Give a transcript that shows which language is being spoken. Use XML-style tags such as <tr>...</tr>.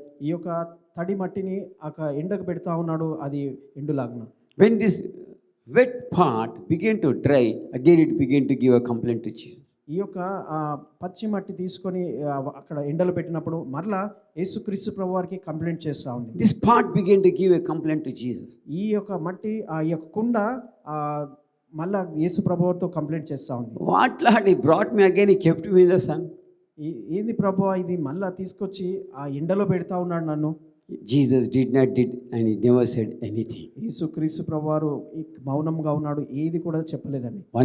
<te>ఈ యొక్క తడి మట్టిని ఎండకు పెడతా ఉన్నాడు, అది ఎండులాగున.</te> <en>When this wet part began to dry, again it began to give a complaint to Jesus.</en> <te>ఈ యొక్క పచ్చి మట్టి తీసుకొని అక్కడ ఎండలో పెట్టినప్పుడు మరలా యేసుక్రీస్తు ప్రభువారికి కంప్లైంట్ చేస్తూ ఉంది.</te> <en>This part began to give a complaint to Jesus.</en> <te>ఈ యొక్క మట్టి ఈ యొక్క కుండ మళ్ళా యేసు ప్రభువుతో కంప్లైంట్ చేస్తూ ఉంది.</te> <en>What Lord, he brought me again, he kept me in the sun.</en> <te>ఏంది ప్రభువా ఇది మళ్ళా తీసుకొచ్చి ఆ ఎండలో పెడతా ఉన్నాడు నన్ను.</te> <en>Jesus did and he never said anything.</en> <te>యేసుక్రీస్తు ప్రభువారు మౌనంగా ఉన్నాడు, ఏది కూడా చెప్పలేదండి.</te>